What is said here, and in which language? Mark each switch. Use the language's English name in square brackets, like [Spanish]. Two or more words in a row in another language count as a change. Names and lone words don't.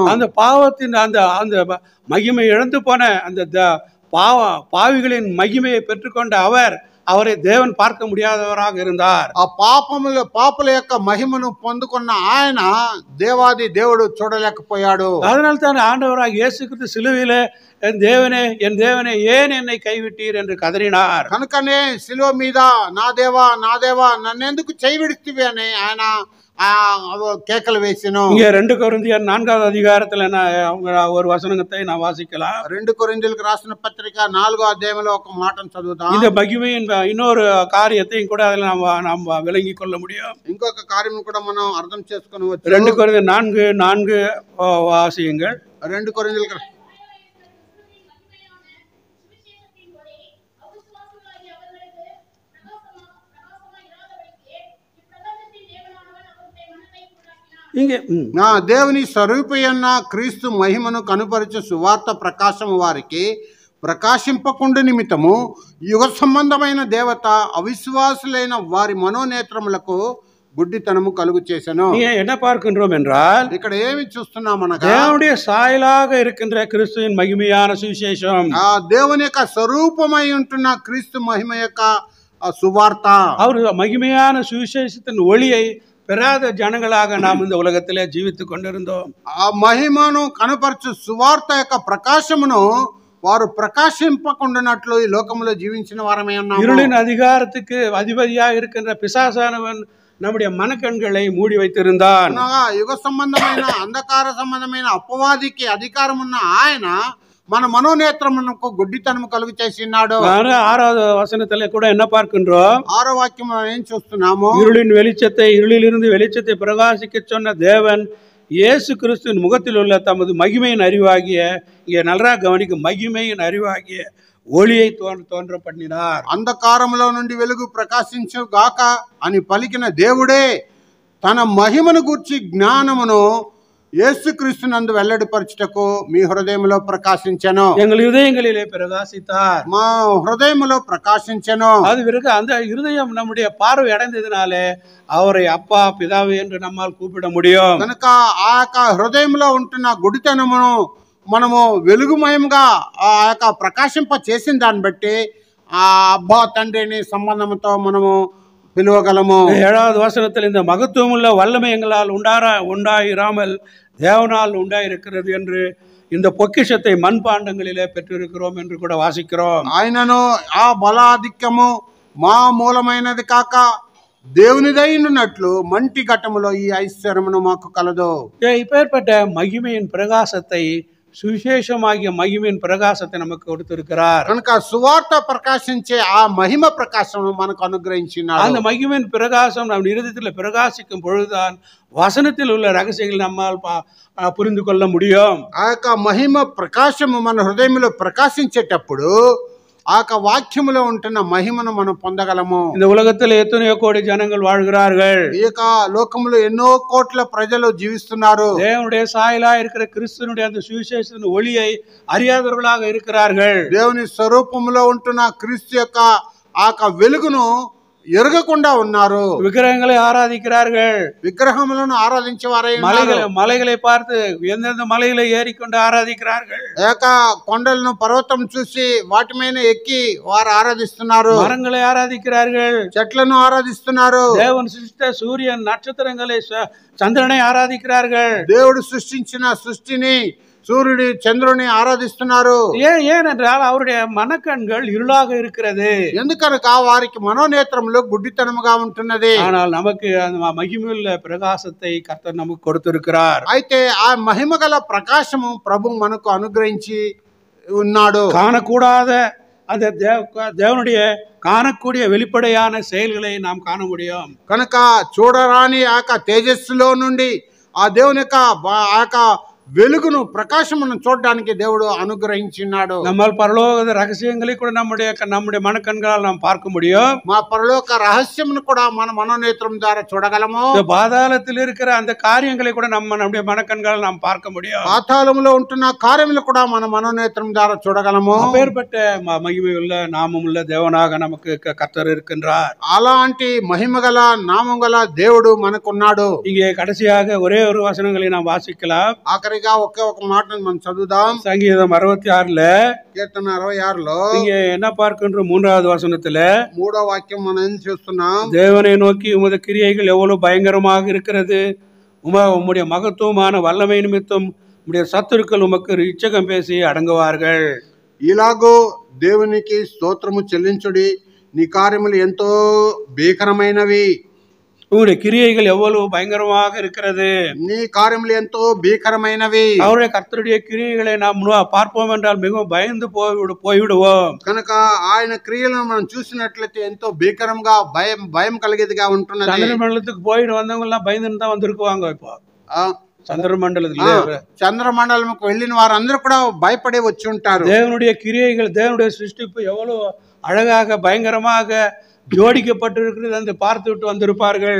[Tamil] அந்த பாவத்தின் அந்த மகிமை இழந்து போன அந்த பாவிகளின் மகிமையை பெற்றுக்கொண்ட அவரை தேவன் பார்க்க முடியாதவராக இருந்தார். [Telugu] ఆ పాపుల యొక్క మహిమను పొందుకున్న ఆయన దేవాది దేవుడు చూడలేకపోయాడు. [Tamil] அதனால தான் ஆண்டவராக இயேசு கிறிஸ்து சிலுவையிலே என் தேவனே ஏன் என்னை கைவிட்டீர் என்று கதறினார். [Telugu] కనుకనే శిలువ మీద నా దేవా నన్నెందుకు చేయవిడితివి అని ఆయన కేకలు వేసెను. [Tamil] இங்க 2 கொரிந்தியர் 4வது அதிகாரத்துல அவங்க ஒரு வசனத்தை நான் வாசிக்கலாம். [Telugu] 2 కొరింథీయులకు రాసిన పత్రిక 4వ అధ్యాయంలో ఒక మాటను చదువుదాం. [Tamil] இந்த மகிமையின் இன்னொரு காரியத்தையும் கூட அதில் நாம் விளங்கிக் கொள்ள முடியும். [Telugu] ఇంకొక కార్యం కూడా మనం అర్థం చేసుకోవచ్చు. [Tamil] 2 கொரிந்தியர் 4 வாசியுங்கள். [Telugu] 2 కొరింథీయులకు [Tamil] இங்கே [Telugu] దేవుని స్వరూపయన్న క్రీస్తు మహిమను కనుపరచు సువార్త ప్రకాశము వారికి ప్రకాశింపకుండు నిమిత్తము యుగ సంబంధమైన దేవత అవిశ్వాసులైన వారి మనోనేత్రములకు గుడ్డితనము కలుగు చేసెను. [Tamil] என்ன பார்க்கின்றோம் என்றால் [Telugu] ఇక్కడ ఏమి చూస్తున్నామనగా [Tamil] தேவனுடைய சாயலாக இருக்கின்ற கிறிஸ்துவின் மகிமையான சுவிசேஷம், [Telugu] దేవుని యొక్క స్వరూపమై ఉంటున్న క్రీస్తు మహిమ యొక్క సువార్త, [Tamil] அவர் మహిமையான சுவிசேஷத்தின் ஒளியை பெறாத జనங்களாக நாம் இந்த உலகத்திலே జీవిத்துக் கொண்டிருந்தோம். [Telugu] ఆ మహిమను కనపరచు సువార్త యొక్క ప్రకాశమును వారు ప్రకాశింపకుండానట్లు ఈ లోకంలో జీవించిన వారమే ఉన్నాము. [Tamil] இருளின் அதிகாரத்துக்கு அதிபதியாக இருக்கின்ற பிசாசானவன் நம்முடைய மனக்கண்களை மூடி வைத்திருந்தான். [Telugu] యుగ సంబంధమైన అంధకార సంబంధమైన అపవాదికి అధికారం ఉన్న ఆయన మన మనోనేత్రమునకు గుడ్డితనము కలుగు చేసినాడు. [Tamil] 6வது வசனத்திலே கூட என்ன பார்க்கின்றோம்? [Telugu] 6వ వాక్యం ఏం చూస్తున్నాము? [Tamil] இருளின் வெளிச்சத்தை இருளிலிருந்து வெளிச்சத்தை பிரகாசிக்க சொன்ன தேவன் இயேசு கிறிஸ்துவின் முகத்தில் உள்ள தமது மகிமையின் அறிவாகிய, இங்கே நல்லா கவனிக்கும், மகிமையின் அறிவாகிய ஒளியை தோன்ற பண்ணினார். [Telugu] అంధకారములో నుండి వెలుగు ప్రకాశించు గాక అని పలికిన దేవుడే తన మహిమను గూర్చి జ్ఞానమును యేసుక్రీస్తునందు వెల్లడిపరచుటకు మీ హృదయములో ప్రకాశించెను. [Tamil] எங்கள் இருதயங்களிலே பிரகாசித்தார். [Telugu] మా హృదయములో ప్రకాశించెను. [Tamil] அது பிறகு அந்த இருதயம் நம்முடைய பார்வை அடைந்ததினாலே அவரை அப்பா பிதாவே என்று நம்மால் கூப்பிட முடியும். [Telugu] కనుక ఆ యొక్క హృదయంలో ఉంటున్న గుడితనమును మనము వెలుగుమయంగా ఆ యొక్క ప్రకాశింప చేసిన దాన్ని బట్టి ఆ అబ్బా తండ్రిని సంబంధంతో మనము పిలువగలము. [Tamil] 7வது வசனத்தில் இந்த மகத்துவம் உள்ள வல்லமை எங்களால் உண்டாயிராமல் தேவனால் உண்டாயிருக்கிறது என்று இந்த பொக்கிஷத்தை மண்பாண்டங்களிலே பெற்றிருக்கிறோம் என்று கூட வாசிக்கிறோம். [Telugu] ఆయనను ఆ బలాధిక్యము మా మూలమైనది కాక దేవునిదైనట్లు మంటి ఘట్టములో ఈ ఐశ్వర్యమును మాకు కలదు. [Tamil] இப்பேற்பட்ட மகிமையின் பிரகாசத்தை, சுவிசேஷமாகிய மகிமையின் பிரகாசத்தை நமக்கு கொடுத்திருக்கிறார். [Telugu] కనుక సువార్త ప్రకాశించే ఆ మహిమ ప్రకాశం మనకు అనుగ్రహించినాడు. [Tamil] அந்த மகிமையின் பிரகாசம் நம் இருதயத்தில் பிரகாசிக்கும் பொழுதுதான் வசனத்தில் உள்ள ரகசியங்கள் நம்மால் புரிந்து கொள்ள முடியும். [Telugu] ఆ యొక్క మహిమ ప్రకాశము మన హృదయంలో ప్రకాశించేటప్పుడు ఆ యొక్క వాక్యములో ఉంటున్న మహిమను మనం పొందగలము. [Tamil] இந்த உலகத்தில் எத்தனையோ கோடி ஜனங்கள் வாழ்கிறார்கள். [Telugu] ఈ యొక్క లోకంలో ఎన్నో కోట్ల ప్రజలు జీవిస్తున్నారు. [Tamil] தேவனுடைய சாயலா இருக்கிற கிறிஸ்துவனுடைய அந்த சுவிசேஷத்தின் ஒளியை அறியாதவர்களாக இருக்கிறார்கள். [Telugu] దేవుని స్వరూపములో ఉంటున్న క్రీస్తు యొక్క ఆ యొక్క వెలుగును ఎరగకుండా ఉన్నారు. [Tamil] விக்கிரகங்களை ஆராதிக்கிறார்கள். [Telugu] విగ్రహములను ఆరాధించేవారై [Tamil] மலைகளை பார்த்து எந்தெந்த மலைகளை ஏறிக்கொண்டு ஆராதிக்கிறார்கள். [Telugu] ఏక కొండలను పర్వతం చూసి వాటి మీద ఎక్కి వారు ఆరాధిస్తున్నారు. [Tamil] மரங்களை ஆராதிக்கிறார்கள். [Telugu] చెట్లను ఆరాధిస్తున్నారు. [Tamil] தேவன் சிருஷ்டித்த சூரியன் நட்சத்திரங்களை சந்திரனை ஆராதிக்கிறார்கள். [Telugu] దేవుడు సృష్టించిన సృష్టిని, సూర్యుడి చంద్రుని ఆరాధిస్తున్నారు. [Tamil] ஏனென்றால் அவருடைய மனக்கண்கள் இருளாக இருக்கிறது. [Telugu] ఎందుకనక వారికి మనోనేత్రములో గుడ్డితనముగా ఉంటున్నది. [Tamil] ஆனால் நமக்கு அந்த மகிமையுள்ள பிரகாசத்தை கர்த்தர் நமக்கு கொடுத்திருக்கிறார். [Telugu] అయితే ఆ మహిమగల ప్రకాశము ప్రభు మనకు అనుగ్రహించి ఉన్నాడు. [Tamil] காணக்கூடாத அந்த தேவனுடைய காணக்கூடிய வெளிப்படையான செயல்களை நாம் காண முடியும். [Telugu] కనుక చూడరాని ఆ యొక్క తేజస్సులో నుండి ఆ దేవుని యొక్క ఆ యొక్క వెలుగును ప్రకాశమును చూడడానికి దేవుడు అనుగ్రహించినాడు. [Tamil] நம்ம பரலோக ரகசியங்களை கூட நம்முடைய மனக்கண்களால் நாம் பார்க்க முடியும். [Telugu] మా పరలోక రహస్యమును కూడా మన మనోనేత్రం ద్వారా చూడగలము. [Tamil] பாதாளத்தில் இருக்கிற அந்த காரியங்களை கூட நம்முடைய மனக்கண்களால் நாம் பார்க்க முடியும். [Telugu] పాతాళములో ఉంటున్న కార్యములు కూడా మన మనోనేత్రం ద్వారా చూడగలము. [Tamil] அப்பேற்பட்ட மகிமையுள்ள நாமமுள்ள தேவனாக நமக்கு கர்த்தர் இருக்கின்றார். [Telugu] అలాంటి మహిమగల నామగల దేవుడు మనకున్నాడు. [Tamil] இங்கே கடைசியாக ஒரே ஒரு வசனங்களை நாம் வாசிக்கலாம். [Telugu] ఆఖరిగా ఒకే ఒక మాటను మనం చదువుదాం. [Tamil] சங்கீதம் 66 [Telugu] కీర్తన 66 [Tamil] இங்க என்ன பார்க்கின்றோம்? 3வது வசனத்துல [Telugu] 3వ వాక్యం మనం ఏం చూస్తున్నాం? [Tamil] தேவனை நோக்கி உமது கிரியைகள் எவ்வளவு பயங்கரமாக இருக்கிறது, உம்முடைய மகத்துவமான வல்லமை நிமித்தம் உம்முடைய சத்துருக்கள் உமக்கு இச்சகம் பேசி அடங்குவார்கள். [Telugu] ఇలాగో దేవునికి స్తోత్రము చెల్లించుడి, నీ కార్యములు ఎంతో భీకరమైనవి, [Tamil] உங்களுடைய கிரியைகள் எவ்வளவு பயங்கரமாக இருக்கிறது. [Telugu] నీ కార్యములు ఎంతో భీకరమైనవి. [Tamil] அவருடைய கர்த்தருடைய கிரியைகளை நாம் பார்ப்போம் என்றால் மிகவும் பயந்து போய்விடுவோம். [Telugu] కనుక ఆయన క్రియలను మనం చూసినట్లయితే ఎంతో భీకరంగా భయం కలిగేదిగా ఉంటున్నది. [Tamil] சந்திரமண்டலத்துக்கு போயிட்டு வந்தவங்க எல்லாம் பயந்துன்னு தான் வந்திருக்குவாங்க. இப்போ [Telugu] చంద్రమండలంకు వెళ్ళిన వారందరూ కూడా భయపడి వచ్చి ఉంటారు. [Tamil] தேவனுடைய கிரியைகள், தேவனுடைய சிருஷ்டிப்பு எவ்வளவு அழகாக பயங்கரமாக జోడించబడిరుக்கிறது అని பார்த்துட்டு வந்திருப்பார்கள்.